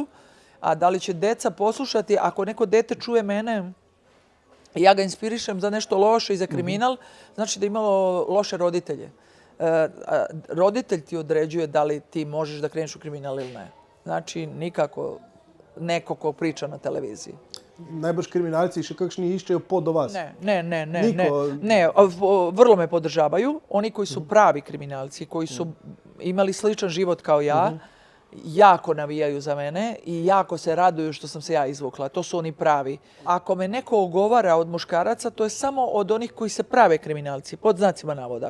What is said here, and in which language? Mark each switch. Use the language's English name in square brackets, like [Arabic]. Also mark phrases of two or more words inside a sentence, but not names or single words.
[Serbian] A da li će deca poslušati, ako neko dete čuje mene i ja ga inspirišem za nešto loše i za kriminal, znači da je imalo loše roditelje. Roditelj ti određuje da li ti možeš da kreneš u kriminal ili ne. Znači nikako neko ko priča na televiziji. [Slovenian] Najbrž kriminalci še kakšni iščejo pot do vas? [Serbian] Ne, vrlo me podržavaju. Oni koji su pravi kriminalci, koji su imali sličan život kao ja, jako navijaju za mene i jako se raduju što sam se ja izvukla. To su oni pravi. Ako me neko ogovara od muškaraca, to je samo od onih koji se prave kriminalci, pod znacima navoda.